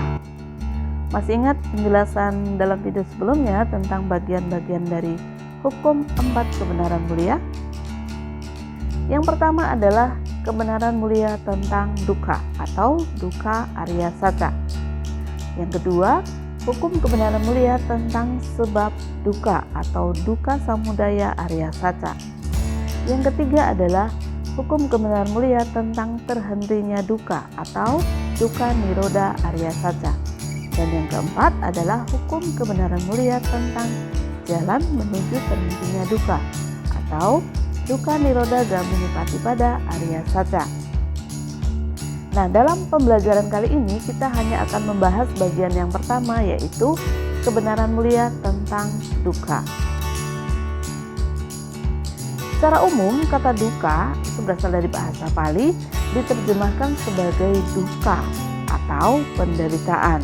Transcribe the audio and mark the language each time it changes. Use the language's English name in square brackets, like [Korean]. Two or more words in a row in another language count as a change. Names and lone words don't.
[Indonesian] Masih ingat penjelasan dalam video sebelumnya tentang bagian-bagian dari hukum 4 kebenaran mulia? Yang pertama adalah kebenaran mulia tentang dukkha atau [Pali] dukkha arya saca. [Indonesian] Yang kedua, hukum kebenaran mulia tentang sebab dukkha atau [Pali] dukkha samudaya arya saca. [Indonesian] Yang ketiga adalah hukum kebenaran mulia tentang terhentinya dukkha atau [Pali] dukkha nirodha arya saca. [Indonesian] Dan yang keempat adalah hukum kebenaran mulia tentang jalan menuju terhentinya dukkha atau [Pali] dukkha nirodha gamini patipada arya saca. [Indonesian] Nah, dalam pembelajaran kali ini kita hanya akan membahas bagian yang pertama, yaitu kebenaran mulia tentang dukkha. Secara umum, kata dukkha itu berasal dari bahasa Pali, diterjemahkan sebagai dukkha atau penderitaan.